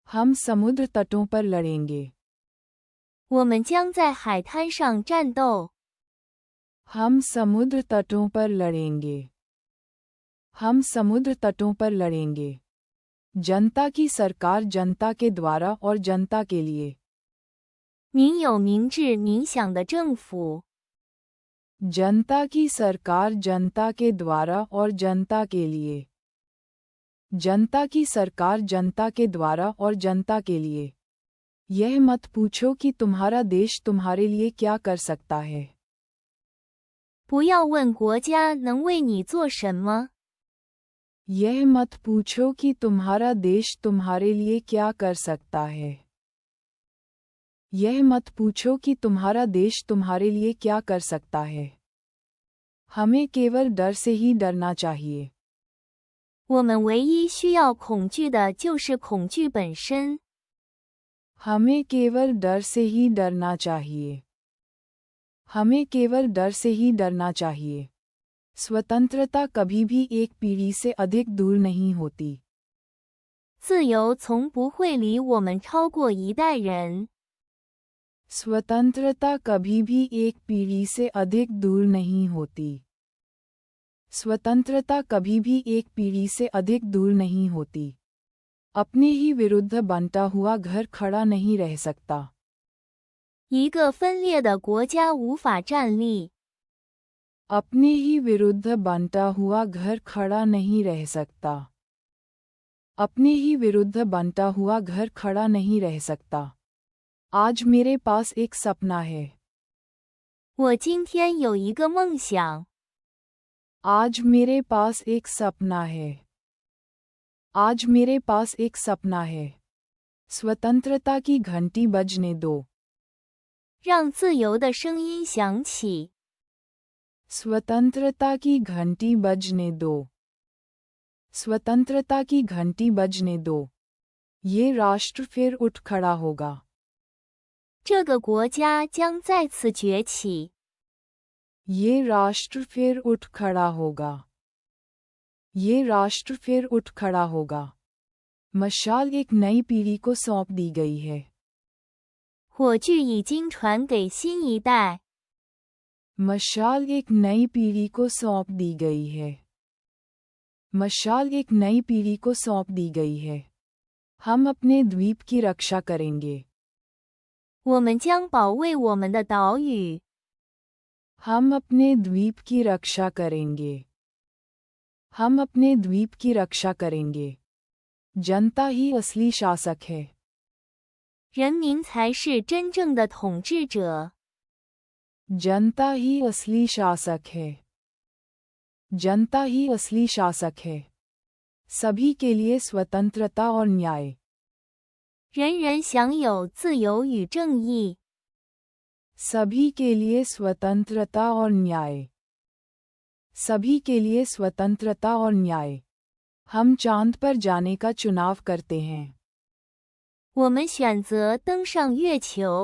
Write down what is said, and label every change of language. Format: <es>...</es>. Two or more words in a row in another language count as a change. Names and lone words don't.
<hi>हम समुद्र तटों पर लड़ेंगे।</hi> <zh>我们将在海滩上战斗。</zh> <hi>हम समुद्र तटों पर लड़ेंगे। हम समुद्र तटों पर लड़ेंगे। जनता की सरकार जनता के द्वारा और जनता के लिए।</hi> <zh>民有民治民享的政府。</zh> <hi>जनता की सरकार जनता के द्वारा और जनता के लिए। जनता की सरकार जनता के द्वारा और जनता के लिए। यह मत पूछो कि तुम्हारा देश तुम्हारे लिए क्या कर सकता है।</hi> <zh>不要问国家能为你做什么。</zh> <hi>यह मत पूछो कि तुम्हारा देश तुम्हारे लिए क्या कर सकता है। यह मत पूछो कि तुम्हारा देश तुम्हारे लिए क्या कर सकता है। हमें केवल डर से ही डरना चाहिए।</hi> <zh>我们唯一需要恐惧的就是恐惧本身。</zh> <hi>हमें केवल डर से ही डरना चाहिए। हमें केवल डर से ही डरना चाहिए। स्वतंत्रता कभी भी एक पीढ़ी से अधिक दूर नहीं होती।</hi> <zh>自由从不会离我们超过一代人。</zh> <hi>स्वतंत्रता कभी भी एक पीढ़ी से अधिक दूर नहीं होती। स्वतंत्रता कभी भी एक पीढ़ी से अधिक दूर नहीं होती। अपने ही विरुद्ध बनता हुआ घर खड़ा नहीं रह सकता।</hi> <zh>一个分裂的国家无法站立。</zh> <hi>अपने ही विरुद्ध बनता हुआ घर खड़ा नहीं रह सकता। अपने ही विरुद्ध बनता हुआ घर खड़ा नहीं रह सकता। आज मेरे पास एक सपना है।</hi> <zh>我今天有一个梦想。</zh> <hi>आज मेरे पास एक सपना है। आज मेरे पास एक सपना है। स्वतंत्रता की घंटी बजने दो।</hi> <zh>让自由的声音响起。</zh> <hi>स्वतंत्रता की घंटी बजने दो। स्वतंत्रता की घंटी बजने दो। ये राष्ट्र फिर उठ खड़ा होगा।</hi> <zh>这个国家将再次崛起。</zh> <hi>ये राष्ट्र फिर उठ खड़ा होगा। ये राष्ट्र फिर उठ खड़ा होगा। मशाल एक नई पीढ़ी को सौंप दी गई है।</hi> <zh>火炬已经传给新一代。</zh> <hi>मशाल एक नई पीढ़ी को सौंप दी गई है। मशाल एक नई पीढ़ी को सौंप दी गई है। हम अपने द्वीप की रक्षा करेंगे।</hi> <zh>我们将保卫我们的岛屿。</zh> <hi>हम अपने द्वीप की रक्षा करेंगे। हम अपने द्वीप की रक्षा करेंगे। जनता ही असली शासक है।</hi> <zh>人民才是真正的统治者。</zh> <hi>जनता ही असली शासक है। जनता ही असली शासक है। सभी के लिए स्वतंत्रता और न्याय।</hi> <zh>人人享有自由与正义。</zh> <hi>सभी के लिए स्वतंत्रता और न्याय। सभी के लिए स्वतंत्रता और न्याय। हम चांद पर जाने का चुनाव करते हैं।</hi> <zh>我们选择登上月球。</zh>